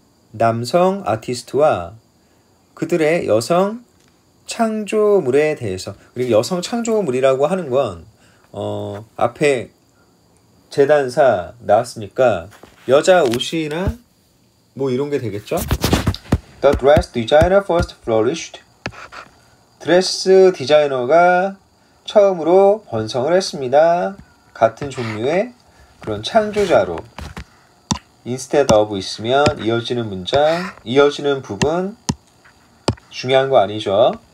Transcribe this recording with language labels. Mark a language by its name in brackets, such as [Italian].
[Korean] 남성 아티스트와 그들의 여성 창조물에 대해서. 그리고 여성 창조물이라고 하는 건 앞에 재단사 나왔으니까 여자 옷이나 뭐 이런 게 되겠죠. [English] The dress designer first flourished. [Korean] 드레스 디자이너가 처음으로 번성을 했습니다. 같은 종류의 그런 창조자로. [English] instead of [Korean] 있으면 이어지는 문장, 이어지는 부분 중요한 거 아니죠.